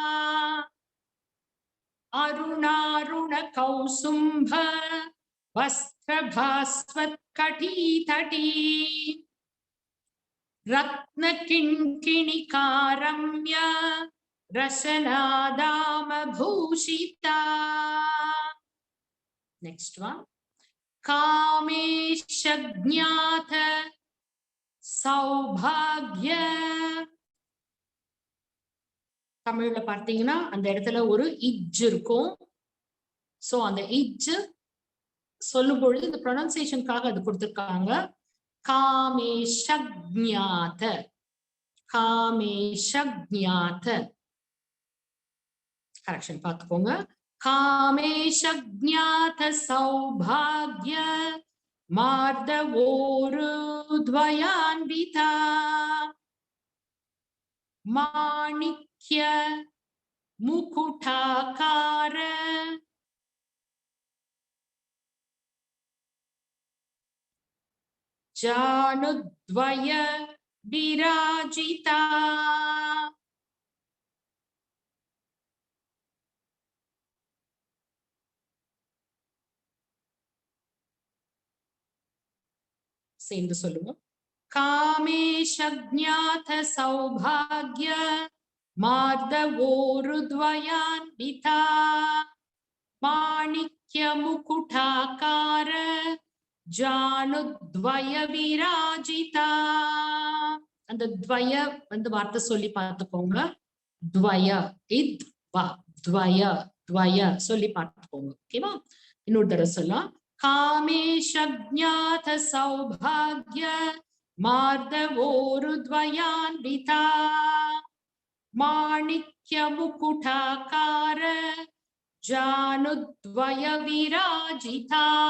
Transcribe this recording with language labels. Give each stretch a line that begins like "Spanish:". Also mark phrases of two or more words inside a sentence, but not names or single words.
Sanskrit: अरुणारुण कौसुंभ वस्त्र भास्वत कटी तटी रत्न किंकिणिकारम्य रशनादाम भूषिता.
English: next one,
Sanskrit: कामेश ज्ञात सौभाग्य.
Tamil: தமிழ்ல பார்த்தீங்கன்னா அந்த இடத்துல ஒரு இஜ் இருக்கும். சோ அந்த இஜ் சொல்லும் பொழுது இந்த ப்ரொனன்சியேஷனுக்காக அது கொடுத்திருக்காங்க.
Sanskrit: कामेशज्ञात, कामेशज्ञात.
Tamil: கரெக்ஷன் பார்த்துக்கோங்க.
Sanskrit: कामेशज्ञात सौभाग्य मार्दवोरुद्वयान्विता माणिक्य मुकुटाकार जानुद्वय विराजिता
Tamil: சேர்ந்து சொல்லுவோம்.
Sanskrit: कामेशज्ञात सौभाग्य मार्दवोरुद्वयान्विता माणिक्य मुकुटाकार जानुद्वय विराजिता.
Tamil: அந்த द्वय வந்து வார்த்தை சொல்லி பார்த்துக்கோங்க.
Sanskrit: द्वय इद वा द्वय द्वय
Tamil: சொல்லி பார்த்துக்கோங்க. ஓகேவா? இன்னொரு தடவை சொல்லலாம்.
Sanskrit: कामेशज्ञात सौभाग्य मार्दवोरुद्वयान्विता माणिक्य मुकुटाकार जानुद्वय विराजिता.